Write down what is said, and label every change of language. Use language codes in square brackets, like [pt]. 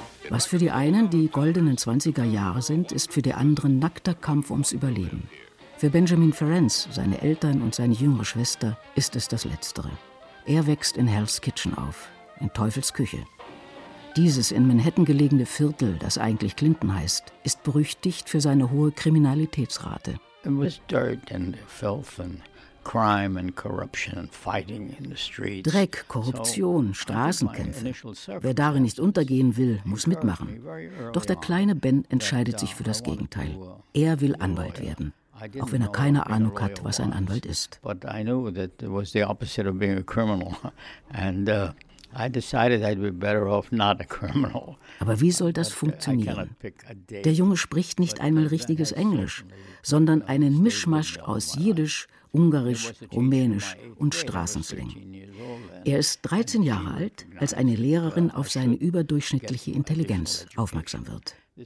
[de] Was für die einen die goldenen 20er Jahre sind, ist für die anderen nackter Kampf ums Überleben. Für Benjamin Ferenc, seine Eltern und seine jüngere Schwester ist es das Letztere. Er wächst in Hell's Kitchen auf, in Teufels Küche. Dieses in Manhattan gelegene Viertel, das eigentlich Clinton heißt, ist berüchtigt für seine hohe Kriminalitätsrate. [en] It was dirt and filth and crime and corruption and fighting in the streets. [de] Dreck, Korruption, Straßenkämpfe. Wer darin nicht untergehen will, muss mitmachen. Doch der kleine Ben entscheidet sich für das Gegenteil. Er will Anwalt werden, auch wenn er keine Ahnung hat, was ein Anwalt ist. [en] But I knew that it was the opposite of being a criminal and I decided I'd be better off not a criminal. [de] Aber wie soll das funktionieren? Der Junge spricht nicht einmal richtiges Englisch, sondern einen Mischmasch aus Jiddisch, Ungarisch, Rumänisch und Straßenslang. Er ist 13 Jahre alt, als eine Lehrerin auf seine überdurchschnittliche Intelligenz aufmerksam wird.